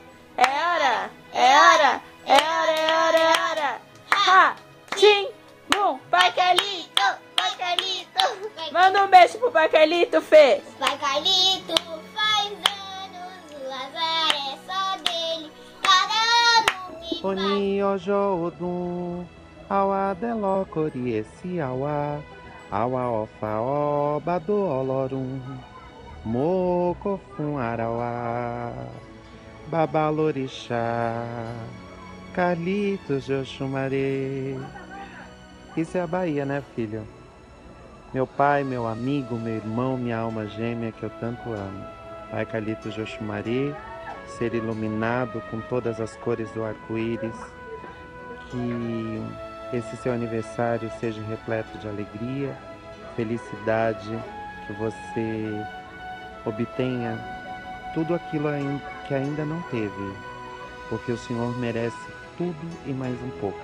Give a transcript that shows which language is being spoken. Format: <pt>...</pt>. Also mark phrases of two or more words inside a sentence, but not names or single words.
<pt>É hora, é hora, é hora, é hora, é hora. Ha! Tim! Bum! Pai Carlito! Pai Carlito! Manda um beijo pro Pai Carlito, Fê! Pai Carlito faz anos,</pt> <yo>Odum, Awa Deló Coriesi Awa, Awa Ofa Oba do Olorum, Mocofum Arauá, Babalorixá, Carlitos de Oxumaré.</yo> <pt>Isso é a Bahia, né, filho? Meu pai, meu amigo, meu irmão, minha alma gêmea que eu tanto amo. Pai Carlitos de Oxumaré, ser iluminado com todas as cores do arco-íris, que esse seu aniversário seja repleto de alegria, felicidade, que você obtenha tudo aquilo que ainda não teve, porque o Senhor merece tudo e mais um pouco.</pt>